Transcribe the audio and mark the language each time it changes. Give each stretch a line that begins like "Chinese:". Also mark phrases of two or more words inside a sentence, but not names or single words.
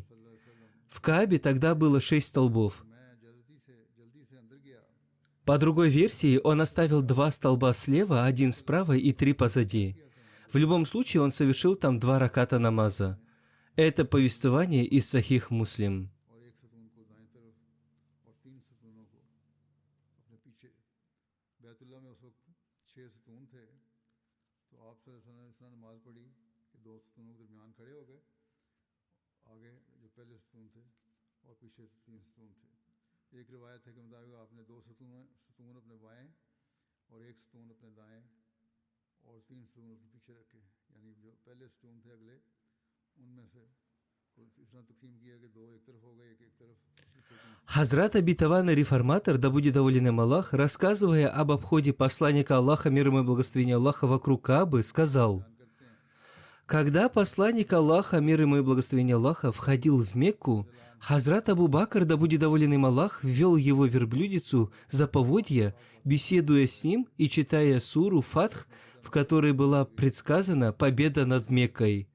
Russian: В Каабе тогда было 6 столбов. По другой версии, он оставил 2 столба слева, 1 справа и 3 позади. В любом случае, он совершил там 2 раката намаза. Это повествование из Сахих Муслим.
Hindi: और एक सतून को दाएं तरफ और 3 सतूनों को अपने पीछे। बैतुल्लाह में उस वक्त 6 सतून थे, तो आप
Arabic: صلى الله عليه وسلم
Hindi: ने नमाज पढ़ी कि 2 सतूनों के दरमियान खड़े हो गए, आगे जो पहले सतून थे और पीछे 3 सतून थे। एक रिवायत है कि मुताबिक आपने 2 सतून अपने बाएं और 1 सतून अपने दाएं और 3 सतून अपने पीछे रखे, यानी जो पहले सतून थे अगले उनमें से इस तरह तकसीम किया कि 2 एक तरफ हो गए, एक तरफ पीछे 3।
Russian: Хазрат обетованный реформатор, да будет доволен им Аллах, рассказывая об обходе посланника Аллаха, мир ему и благословение Аллаха, вокруг Каабы, сказал: когда посланник Аллаха, мир ему и благословение Аллаха, входил в Мекку, Хазрат Абу Бакр, да будет доволен им Аллах, ввел его верблюдицу за поводья, беседуя с ним и читая суру Фатх, в которой была предсказана победа над Меккой.